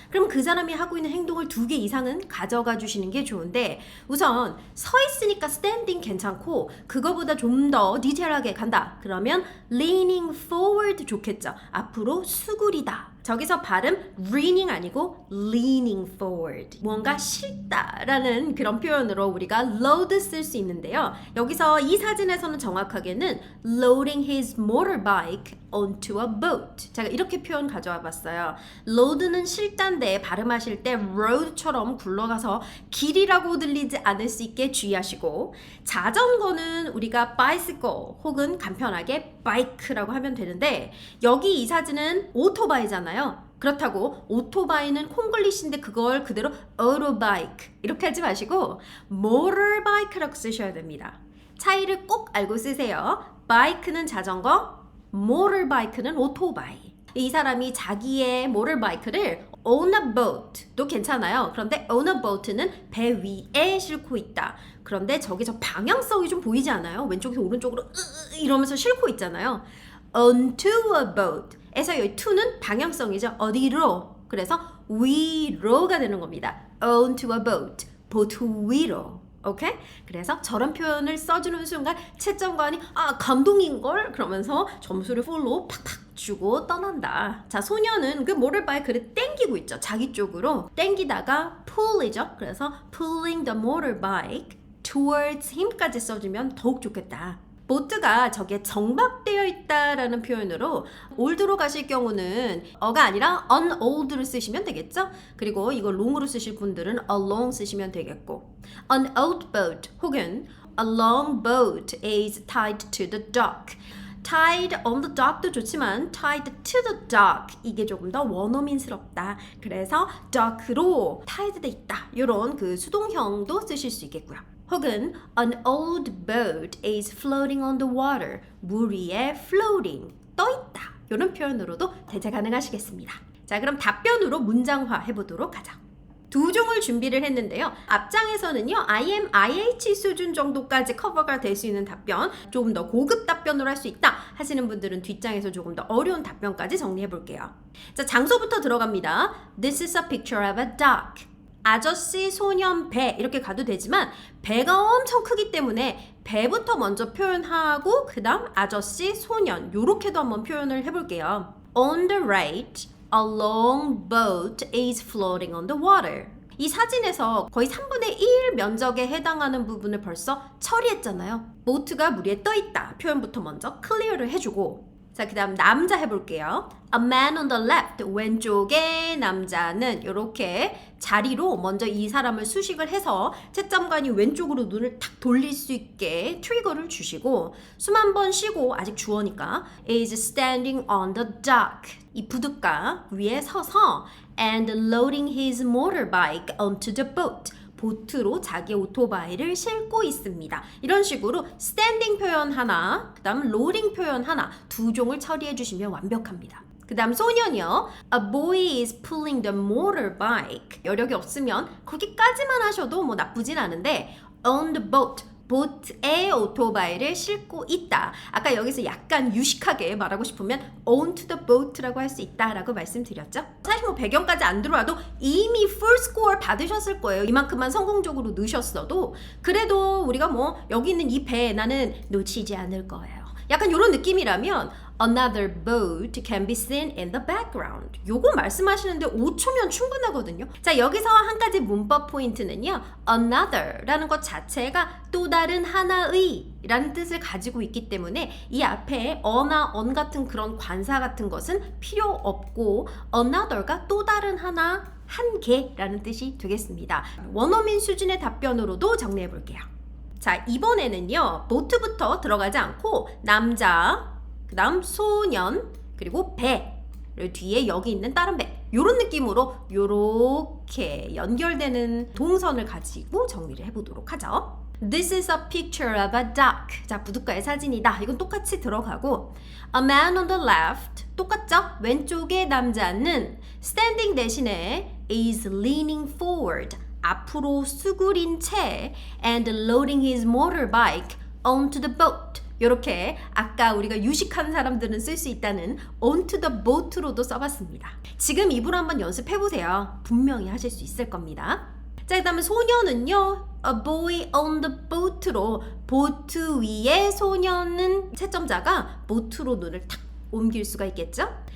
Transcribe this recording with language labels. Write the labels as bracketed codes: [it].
[ko] 그럼 그 사람이 하고 있는 행동을 2개 이상은 가져가 주시는 게 좋은데 우선 서 있으니까 standing 괜찮고 그거보다 좀 더 디테일하게 간다. 그러면 [en] leaning forward [ko] 좋겠죠. 앞으로 수구리다. 저기서 발음 leaning 아니고 [en] leaning forward. [ko] 뭔가 실다라는 그런 표현으로 우리가 load 쓸 수 있는데요. 여기서 이 사진에서는 정확하게는 [en] loading his motorbike onto a boat. [ko] 제가 이렇게 표현 가져와 봤어요. load는 실다인데 발음하실 때 road처럼 굴러가서 길이라고 들리지 않을 수 있게 주의하시고 자전거는 우리가 bicycle 혹은 간편하게 bike라고 하면 되는데 여기 이 사진은 오토바이잖아요. 그렇다고 오토바이는 콩글리시인데 그걸 그대로 autobike 이렇게 하지 마시고 motorbike라고 쓰셔야 됩니다. 차이를 꼭 알고 쓰세요. bike는 자전거, motorbike는 오토바이. 이 사람이 자기의 motorbike를 [en] on a boat [ko] 도 괜찮아요. 그런데 [en] on a boat [ko] 는 배 위에 싣고 있다. 그런데 저기서 방향성이 좀 보이지 않아요? 왼쪽에서 오른쪽으로 이러면서 싣고 있잖아요. [en] onto a boat [ko] 에서 여기 to는 방향성이죠. 어디로? 그래서 위로가 되는 겁니다. [en] onto a boat, [ko] 보트 위로. 오케이? 그래서 저런 표현을 써주는 순간 채점관이 감동인걸? 그러면서 점수를 풀로 팍팍 주고 떠난다. 자, 소녀는 그 모터바이크를 땡기고 있죠. 자기 쪽으로 땡기다가 pull이죠. 그래서 [en] pulling the motorbike towards him까지 [ko] 써주면 더욱 좋겠다. 보트가 저게 정박되어 있다라는 표현으로 old로 가실 경우는 어가 아니라 unold를 쓰시면 되겠죠? 그리고 이걸 long으로 쓰실 분들은 along 쓰시면 되겠고 [en] an old boat [ko] 혹은 [en] A long boat is tied to the dock. tied on the dock도 좋지만 tied to the dock [ko] 이게 조금 더 원어민스럽다. 그래서 dock로 tied 돼 있다. 이런 그 수동형도 쓰실 수 있겠고요. 혹은 [en] an old boat is floating on the water. [ko] 물 위에 floating 떠 있다. 이런 표현으로도 대체 가능하시겠습니다. 자, 그럼 답변으로 문장화 해보도록 하죠. 두 종을 준비를 했는데요. 앞장에서는요, IM, IH 수준 정도까지 커버가 될 수 있는 답변, 조금 더 고급 답변으로 할 수 있다 하시는 분들은 뒷장에서 조금 더 어려운 답변까지 정리해 볼게요. 자, 장소부터 들어갑니다. [en] This is a picture of a duck. [ko] 아저씨, 소년, 배 이렇게 가도 되지만 배가 엄청 크기 때문에 배부터 먼저 표현하고 그 다음 아저씨, 소년 요렇게도 한번 표현을 해볼게요. [en] On the right, a long boat is floating on the water. [ko] 이 사진에서 거의 3분의 1 면적에 해당하는 부분을 벌써 처리했잖아요. 보트가 물 위에 떠 있다 표현부터 먼저 클리어를 해주고 자, 그 다음 남자 해볼게요. [en] A man on the left, [ko] 왼쪽의 남자는 이렇게 자리로 먼저 이 사람을 수식을 해서 채점관이 왼쪽으로 눈을 탁 돌릴 수 있게 트리거를 주시고 숨 한 번 쉬고 아직 주어니까 [en] is standing on the dock. [ko] 이 부둣가 위에 서서 [en] and loading his motorbike onto the boat. [ko] 보트로 자기 오토바이를 싣고 있습니다. 이런 식으로 스탠딩 표현 하나, 그 다음 로딩 표현 하나 두 종을 처리해 주시면 완벽합니다. 그 다음 소년이요. [en] A boy is pulling the motorbike. [ko] 여력이 없으면 거기까지만 하셔도 뭐 나쁘진 않은데 [en] on the boat. [ko] 보트에 오토바이를 싣고 있다. 아까 여기서 약간 유식하게 말하고 싶으면 [en] onto the boat [ko] 라고 할 수 있다라고 말씀드렸죠. 사실 뭐 배경까지 안 들어와도 이미 [en] full score [ko] 받으셨을 거예요. 이만큼만 성공적으로 넣으셨어도 그래도 우리가 뭐 여기 있는 이 배 나는 놓치지 않을 거예요. 약간 이런 느낌이라면 [en] Another boat can be seen in the background. [ko] 요거 말씀하시는데 5초면 충분하거든요. 자, 여기서 한 가지 문법 포인트는요. Another라는 것 자체가 또 다른 하나의 라는 뜻을 가지고 있기 때문에 이 앞에 어나 on 같은 그런 관사 같은 것은 필요 없고 another가 또 다른 하나, 한 개라는 뜻이 되겠습니다. 원어민 수준의 답변으로도 정리해 볼게요. 자, 이번에는요. 보트부터 들어가지 않고 남자, 그 다음 소년, 그리고 배를 뒤에 여기 있는 다른 배 요런 느낌으로 요렇게 연결되는 동선을 가지고 정리를 해보도록 하죠. [en] This is a picture of a duck. [ko] 자, 부둣가의 사진이다. 이건 똑같이 들어가고 [en] A man on the left [ko] 똑같죠? 왼쪽의 남자는 [en] standing [ko] 대신에 [en] is leaning forward. [ko] 앞으로 수그린 채 [en] and loading his motorbike onto the boat. [ko] 이렇게 아까 우리가 유식한 사람들은 쓸 수 있다는 [en] onto the boat [ko] 로도 써봤습니다. 지금 입으로 한번 연습해보세요. 분명히 하실 수 있을 겁니다. 자, 그 다음에 소년은요. [en] A boy on the boat [ko] 로 보트 위에 소년은 채점자가 보트로 눈을 탁 옮길 수가 있겠죠?